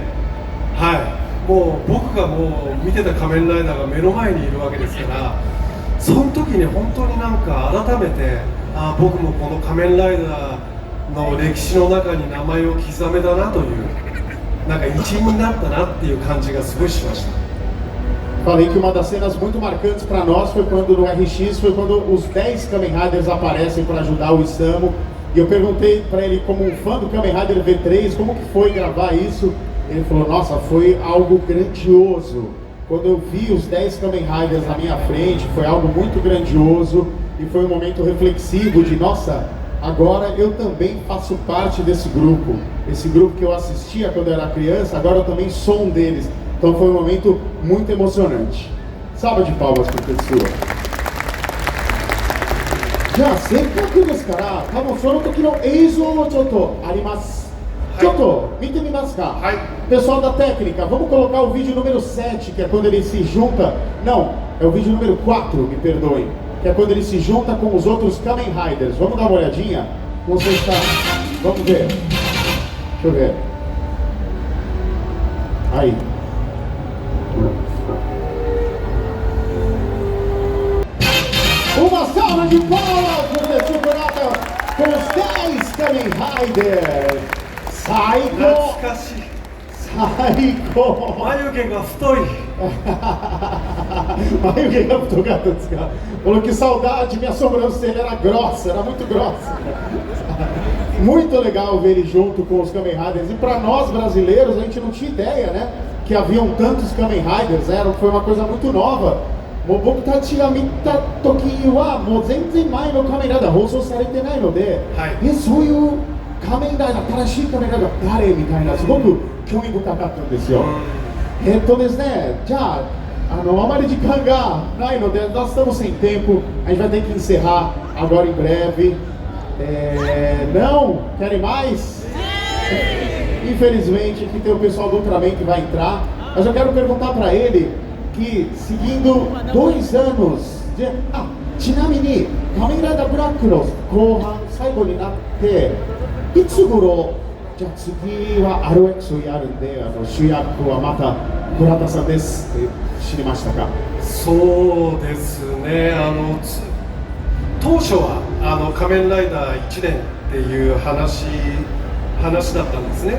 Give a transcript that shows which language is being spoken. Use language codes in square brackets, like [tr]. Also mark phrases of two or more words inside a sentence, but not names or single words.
[ja] はい、もう僕がもう見てた仮面ライダーが目の前にいるわけですから、その時に本当になんか改めて、僕もこの仮面ライダーの歴史の中に名前を刻めたなという、なんか一員になったなっていう感じがすごいしました。 [pt] Falei que uma das cenas muito marcantes para nós foi quando no RX, foi quando os 10 Kamen Riders aparecem para ajudar o Isamu. E eu perguntei para ele, como um fã do Kamen Rider V3, como que foi gravar isso? Ele falou, nossa, foi algo grandioso. quando eu vi os 10 Kamen Riders na minha frente, foi algo muito grandioso e foi um momento reflexivo de, nossa, agora eu também faço parte desse grupo. Esse grupo que eu assistia quando eu era criança, agora eu também sou um deles. Então foi um momento muito emocionante. Salva de palmas para a pessoa. [ja] じゃ、せんかくですから、ともその時の映像をちょっとあります. ちょっと、見てみますか? [pt] Pessoal da técnica, vamos colocar o vídeo número 7, que é quando ele se junta. Não, é o vídeo número 4, me perdoem. Que é quando ele se junta com os outros Kamen Riders. Vamos dar uma olhadinha? Não sei se tá... Vamos ver. Deixa eu ver. Aí. Uma salva de palmas para o campeonato com os 10 Kamen Riders. [ja] Saiko! 懐かしい。 Saiko! 眉毛が太い。眉毛が太かったですか? [pt] Falou que saudade, minha sobrancelha era grossa, era muito grossa. Muito legal ver ele junto com os Kamen Riders. E para nós brasileiros, a gente não tinha ideia, né? Que haviam tantos Kamen Riders, foi uma coisa muito nova. [ja] 僕たちが見た時はもう全然前の仮面ライダー放送されてないので、そういう仮面ライダー、新しい仮面ライダー誰みたいなすごく興味深かったんですよ。ですね、じゃあ、あまり時間がないので [pt] nós estamos sem tempo, a gente vai ter que encerrar agora em breve. Não? Querem mais? Infelizmente, aqui tem o pessoal do Ultraman que vai entrar, mas eu quero perguntar para ele que, seguindo 2 anos de... [ja] ちなみに仮面ライダーブラックの後半最後になっていつ頃じゃあ次は RX をやるんで主役はまた倉田さんですって知りましたか？そうですね、当初は仮面ライダー1年っていう話だったんですね。